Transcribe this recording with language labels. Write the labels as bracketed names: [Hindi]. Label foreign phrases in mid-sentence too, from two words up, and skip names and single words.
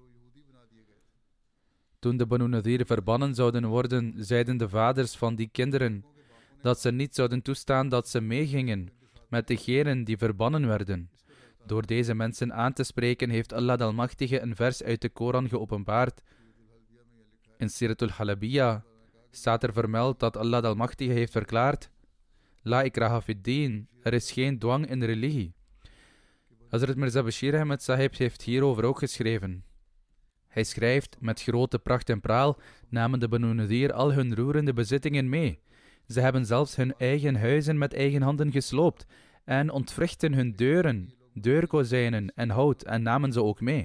[Dutch] Toen de Banu Nadir verbannen zouden worden, zeiden de vaders van die kinderen dat ze niet zouden toestaan dat ze meegingen met degenen die verbannen werden. Door deze mensen aan te spreken heeft Allah de Almachtige een vers uit de Koran geopenbaard. In Siratul Halabiyah staat er vermeld dat Allah de Almachtige heeft verklaard: [Arabic] لا إكراه في الدين, [Dutch] er is geen dwang in religie. Hazrat Mirza Bashir Ahmed Sahib heeft hierover ook geschreven. Hij schrijft: met grote pracht en praal namen de Banu Nadir al hun roerende bezittingen mee. Ze hebben zelfs hun eigen huizen met eigen handen gesloopt en ontwrichten hun deuren, deurkozijnen en hout en namen ze ook mee.